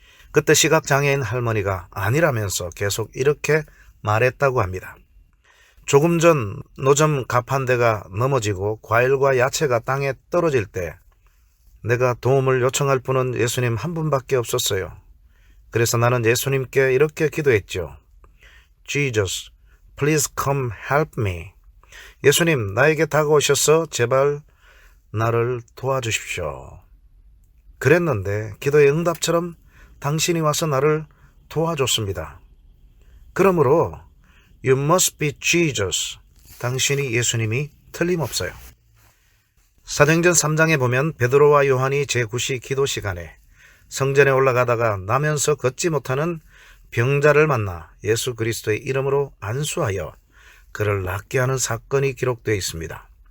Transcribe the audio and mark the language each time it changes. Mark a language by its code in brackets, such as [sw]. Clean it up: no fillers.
[ko] 그때 시각장애인 할머니가 아니라면서 계속 이렇게 말했다고 합니다. 조금 전 노점 가판대가 넘어지고 과일과 야채가 땅에 떨어질 때 내가 도움을 요청할 분은 예수님 한 분밖에 없었어요. 그래서 나는 예수님께 이렇게 기도했죠. [en] Jesus, please come help me. [ko] 예수님, 나에게 다가오셔서 제발 나를 도와주십시오. 그랬는데 기도의 응답처럼 당신이 와서 나를 도와줬습니다. 그러므로 [en] You must be Jesus. [ko] 당신이 예수님이 틀림없어요. 사도행전 3장에 보면 베드로와 요한이 제9시 기도 시간에 성전에 올라가다가 나면서 걷지 못하는 병자를 만나 예수 그리스도의 이름으로 안수하여 그를 낫게 하는 사건이 기록되어 있습니다.